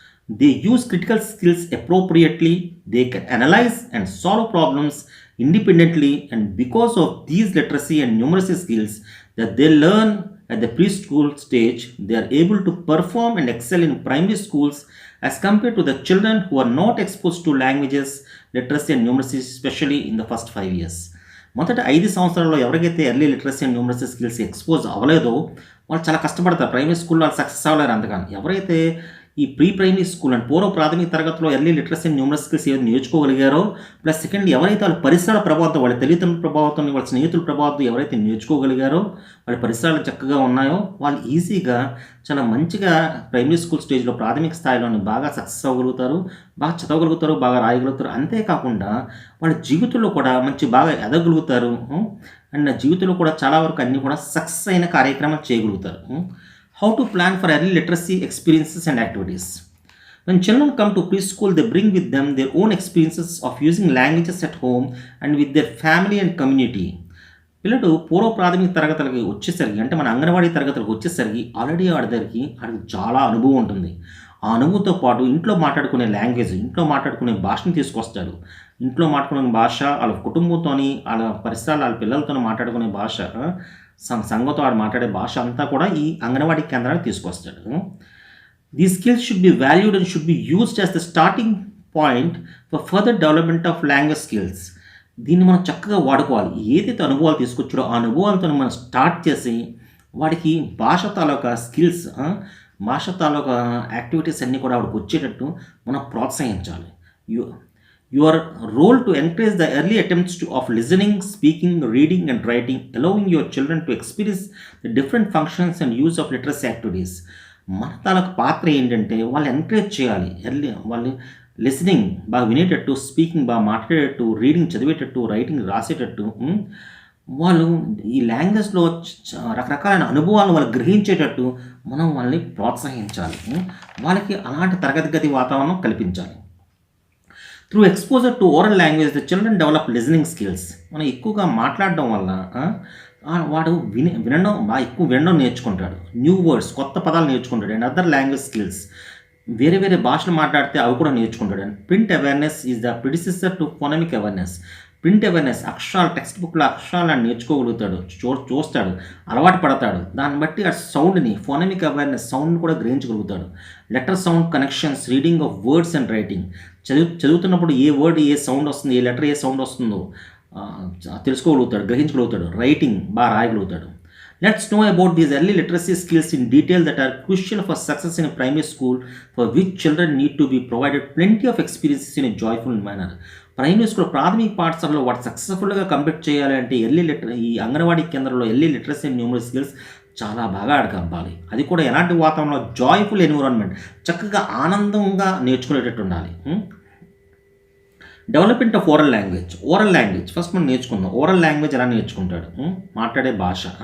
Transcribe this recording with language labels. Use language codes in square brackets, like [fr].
[en] They use critical skills appropriately. They can analyze and solve problems independently, and because of these literacy and numeracy skills that they learn at the preschool stage, they are able to perform and excel in primary schools as compared to the children who are not exposed to languages, literacy and numeracy, especially in the first 5 years. [te] మొదట 5 సంవత్సరాల్లో ఎవరికైతే early literacy and numeracy skills expose అవ్వలేదో వాళ్ళు చాలా కష్టపడతారు. Primary స్కూల్లో వాళ్ళు success అవ్వలేరు అంతగాని. ఎవరైతే ఈ ప్రీ ప్రైమరీ స్కూల్ అండ్ పూర్వ ప్రాథమిక తరగతిలో early literacy and numeracy skills ఏదైతే నేర్చుకోగలిగారో, ప్లస్ సెకండ్ ఎవరైతే వాళ్ళ పరిసరాల ప్రభావంతో, వాళ్ళ తల్లిదండ్రుల ప్రభావంతో, వాళ్ళ స్నేహితుల ప్రభావంతో ఎవరైతే నేర్చుకోగలిగారో, వాళ్ళ పరిసరాలు చక్కగా ఉన్నాయో, వాళ్ళు ఈజీగా చాలా మంచిగా ప్రైమరీ స్కూల్ స్టేజ్లో ప్రాథమిక స్థాయిలోని బాగా సక్సెస్ అవ్వగలుగుతారు, బాగా చదవగలుగుతారు, బాగా రాయగలుగుతారు. అంతేకాకుండా వాళ్ళ జీవితంలో కూడా మంచి బాగా ఎదగలుగుతారు. అండ్ జీవితంలో కూడా చాలా వరకు అన్నీ కూడా సక్సెస్ అయిన కార్యక్రమాలు చేయగలుగుతారు. [en] How to plan for early literacy experiences and activities. When children come to preschool, they bring with them their own experiences of using languages at home and with their family and community. [te] పిల్లలు పూర్వ ప్రాథమిక తరగతులకి వచ్చేసరికి, అంటే మన అంగన్వాడీ తరగతులకు వచ్చేసరికి already ఆడికి చాలా అనుభవం ఉంటుంది. ఆ అనుభవంతో పాటు ఇంట్లో మాట్లాడుకునే లాంగ్వేజ్, ఇంట్లో మాట్లాడుకునే భాషను తీసుకొస్తాడు. ఇంట్లో మాట్లాడుకునే భాష, వాళ్ళ కుటుంబంతోని, వాళ్ళ పరిసరాలు, వాళ్ళ పిల్లలతో మాట్లాడుకునే భాష, సంఘంతో ఆడు మాట్లాడే భాష అంతా కూడా ఈ అంగన్వాడీ కేంద్రానికి తీసుకొస్తాడు. [en] These skills should be valued and should be used as the starting point for further development of language skills. [te] దీన్ని మనం చక్కగా వాడుకోవాలి. ఏదైతే అనుభవాలు తీసుకొచ్చాడో ఆ అనుభవాలతో మనం స్టార్ట్ చేసి వాడికి భాష తాలూకా స్కిల్స్, భాష తాలూకా యాక్టివిటీస్ అన్నీ కూడా వాడికి వచ్చేటట్టు మనం ప్రోత్సహించాలి. [en] Your role to encourage the early attempts of listening, speaking, reading and writing, allowing your children to experience the different functions and use of literacy activities. [te] మన తాలూకు పాత్ర ఏంటంటే వాళ్ళు ఎంకరేజ్ చేయాలి. ఎర్లీ వాళ్ళు లిసనింగ్ బాగా వినేటట్టు, స్పీకింగ్ బాగా మాట్లాడేటట్టు, రీడింగ్ చదివేటట్టు, రైటింగ్ రాసేటట్టు, వాళ్ళు ఈ లాంగ్వేజ్లో రకరకాలైన అనుభవాలను వాళ్ళు గ్రహించేటట్టు మనం వాళ్ళని ప్రోత్సహించాలి. వాళ్ళకి అలాంటి తరగతి గది వాతావరణం కల్పించాలి. [en] Through exposure to oral language the children develop listening skills. [te] మనం ఎక్కువగా మాట్లాడడం వల్ల వాడు వినడం బాగా ఎక్కువ వినడం నేర్చుకుంటాడు. న్యూ వర్డ్స్, కొత్త పదాలు నేర్చుకుంటాడు. [en] and other language skills, [te] వేరే వేరే భాషలు మాట్లాడితే అవి కూడా నేర్చుకుంటాడు. [en] And print awareness is the predecessor to phonemic awareness. [te] Print awareness, అక్షరాలు, టెక్స్ట్ బుక్లో అక్షరాలను నేర్చుకోగలుగుతాడు, చూస్తాడు, అలవాటు పడతాడు. దాన్ని బట్టి ఆ సౌండ్ని, ఫోనమిక్ అవేర్నెస్ సౌండ్ని కూడా గ్రహించగలుగుతాడు. [en] Letter sound connections, reading of words and writing. [te] చదువుతున్నప్పుడు ఏ వర్డ్ ఏ సౌండ్ వస్తుంది, ఏ లెటర్ ఏ సౌండ్ వస్తుందో తెలుసుకోగలుగుతాడు, గ్రహించగలుగుతాడు. రైటింగ్ బాగా రాయగలుగుతాడు. [en] Let's know about these early literacy skills in detail that are crucial for success in a primary school, for which children need to be provided plenty of experiences in a joyful manner. [te] Primary school ప్రాథమిక పాఠశాలలో వాడు సక్సెస్ఫుల్గా complete చేయాలి అంటే ఈ అంగన్వాడీ కేంద్రంలో early literacy and numeracy skills చాలా బాగా అడగబ్బాలి. అది కూడా ఎలాంటి వాతావరణంలో, జాయ్ఫుల్ ఎన్విరాన్మెంట్, చక్కగా ఆనందంగా నేర్చుకునేటట్టు ఉండాలి. [en] Development of oral language. [te] Oral language first మనం నేర్చుకుందాం. ఓరల్ లాంగ్వేజ్ ఎలా నేర్చుకుంటాడు, మాట్లాడే భాష.